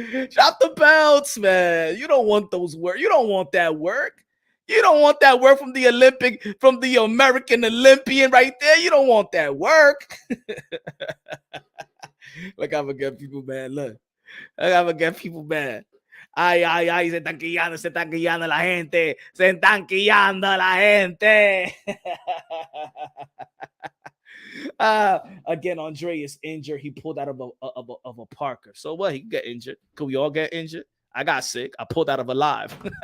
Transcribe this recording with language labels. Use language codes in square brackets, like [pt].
[en] Drop the belts, man. You don't want those work. You don't want that work. You don't want that work from the American Olympian right there. You don't want that work. Look, I'm gonna get people mad. Look, I'm gonna get people mad. [es] Ay, se están quillando la gente. Se están quillando la gente. [en] Again, Andre is injured. He pulled out of a Parker. So what? He get injured. Could we all get injured? I got sick. I pulled out of a live.